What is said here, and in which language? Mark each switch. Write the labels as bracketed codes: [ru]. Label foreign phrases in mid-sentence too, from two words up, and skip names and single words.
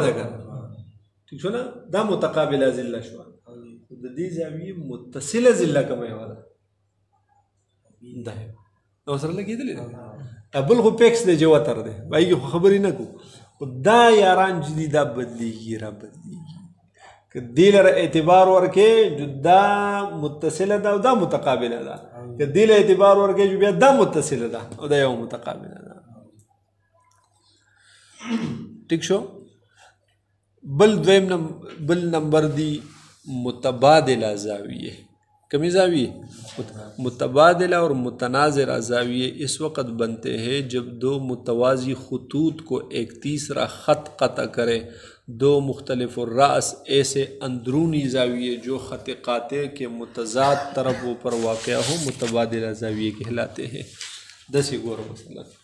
[ps] ده که ټیک شو نه دا متقابله ضله شوه د دې زاویې متصله ضله کومه یوه ده دا ورسره لګېدلې ده بل خو پیکس دی چې وتر دی هغې خو خبرې نه کوو دا یاران چې دي دا بدلیږي را بدلیږي که دې لره اعتبار ورکې جو دا متصله ده او دا متقابله ده که دې له اعتبار ورکې جو بیا دا متصله ده او دا یو متقابله ده ٹھیک شو بل نمبر دی [ur] متبادلہ زاویے کمی زاویے متبادلہ اور متناظرہ زاویے اس وقت بنتے ہیں جب دو متوازی خطوط کو ایک تیسرا خط قطع کرے دو مختلف الرأس ایسے اندرونی زاویے جو خط قاطع کے متضاد طرفوں پر واقع ہو متبادلہ زاویے کہلاتے ہیں [ps] دسی گور [ur] مسئلہ